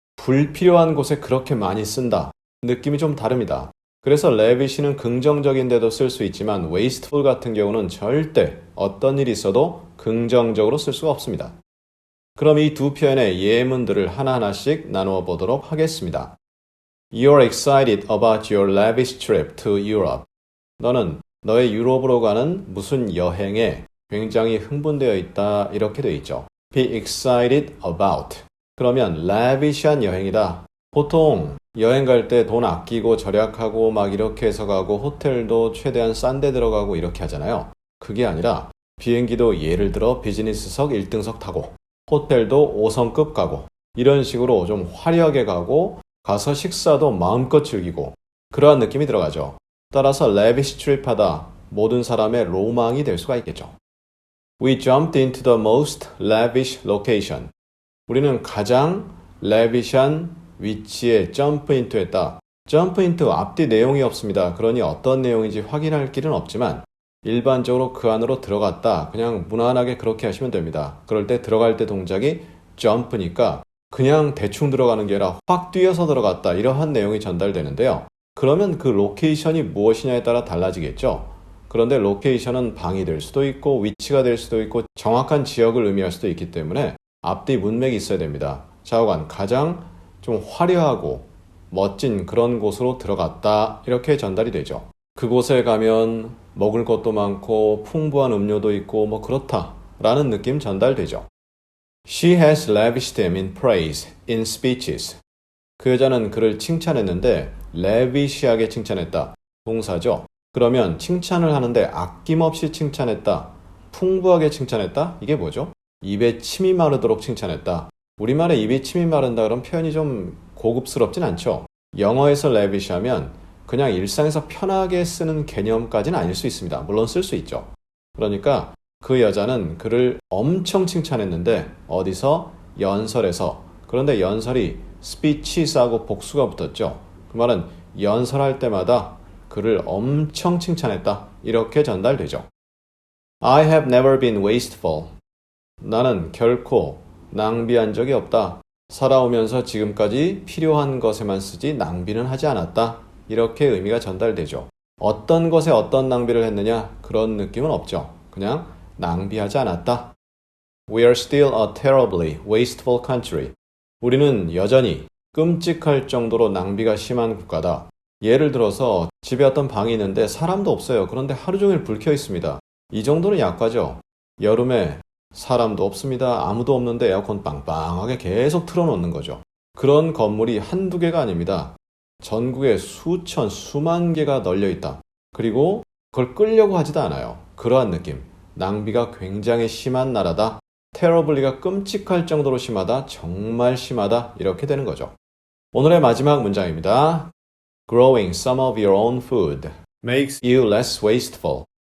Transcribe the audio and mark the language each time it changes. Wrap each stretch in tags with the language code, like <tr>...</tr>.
<ko>불필요한 곳에 그렇게 많이 쓴다. 느낌이 좀 다릅니다. 그래서 lavish는 긍정적인데도 쓸 수 있지만 wasteful 같은 경우는 절대 어떤 일이 있어도 긍정적으로 쓸 수가 없습니다. 그럼 이 두 표현의 예문들을 하나하나씩 나누어 보도록 하겠습니다.</ko> <en>You're excited about your lavish trip to Europe.</en> <ko>너는 너의 유럽으로 가는 무슨 여행에 굉장히 흥분되어 있다 이렇게 되어 있죠.</ko> <en>Be excited about.</en> <ko>그러면 lavish한 여행이다. 보통 여행 갈 때 돈 아끼고 절약하고 막 이렇게 해서 가고 호텔도 최대한 싼 데 들어가고 이렇게 하잖아요. 그게 아니라 비행기도 예를 들어 비즈니스석 1등석 타고 호텔도 5성급 가고 이런 식으로 좀 화려하게 가고 가서 식사도 마음껏 즐기고 그러한 느낌이 들어가죠. 따라서 lavish trip 하다 모든 사람의 로망이 될 수가 있겠죠.</ko> <en>We jumped into the most lavish location.</en> <ko>우리는 가장 lavish한 위치에 jump into 했다. jump into 앞뒤 내용이 없습니다. 그러니 어떤 내용인지 확인할 길은 없지만 일반적으로 그 안으로 들어갔다. 그냥 무난하게 그렇게 하시면 됩니다. 그럴 때 들어갈 때 동작이 jump니까 그냥 대충 들어가는 게 아니라 확 뛰어서 들어갔다. 이러한 내용이 전달되는데요. 그러면 그 로케이션이 무엇이냐에 따라 달라지겠죠. 그런데 로케이션은 방이 될 수도 있고 위치가 될 수도 있고 정확한 지역을 의미할 수도 있기 때문에 앞뒤 문맥이 있어야 됩니다. 좌우간 가장 좀 화려하고 멋진 그런 곳으로 들어갔다 이렇게 전달이 되죠. 그곳에 가면 먹을 것도 많고 풍부한 음료도 있고 뭐 그렇다 라는 느낌 전달되죠.</ko> <en>She has lavished him in praise in speeches.</en> <ko>그 여자는 그를 칭찬했는데 lavish하게 칭찬했다. 동사죠. 그러면 칭찬을 하는데 아낌없이 칭찬했다. 풍부하게 칭찬했다. 이게 뭐죠? 입에 침이 마르도록 칭찬했다. 우리말에 입에 침이 마른다 그런 표현이 좀 고급스럽진 않죠. 영어에서 lavish 하면 그냥 일상에서 편하게 쓰는 개념까지는 아닐 수 있습니다. 물론 쓸 수 있죠. 그러니까 그 여자는 그를 엄청 칭찬했는데 어디서? 연설에서. 그런데 연설이 speeches하고 복수가 붙었죠. 그 말은 연설할 때마다 그를 엄청 칭찬했다. 이렇게 전달되죠.</ko> <en>I have never been wasteful.</en> <ko>나는 결코 낭비한 적이 없다. 살아오면서 지금까지 필요한 것에만 쓰지 낭비는 하지 않았다. 이렇게 의미가 전달되죠. 어떤 것에 어떤 낭비를 했느냐? 그런 느낌은 없죠. 그냥 낭비하지 않았다.</ko> <en>We are still a terribly wasteful country.</en> <ko>우리는 여전히 끔찍할 정도로 낭비가 심한 국가다. 예를 들어서 집에 어떤 방이 있는데 사람도 없어요. 그런데 하루 종일 불 켜 있습니다. 이 정도는 약과죠. 여름에 사람도 없습니다. 아무도 없는데 에어컨 빵빵하게 계속 틀어놓는 거죠. 그런 건물이 한두 개가 아닙니다. 전국에 수천, 수만 개가 널려 있다. 그리고 그걸 끌려고 하지도 않아요. 그러한 느낌. 낭비가 굉장히 심한 나라다. terribly가 끔찍할 정도로 심하다. 정말 심하다. 이렇게 되는 거죠. 오늘의 마지막 문장입니다.</ko> <en>Growing some of your own food makes you less wasteful.</en>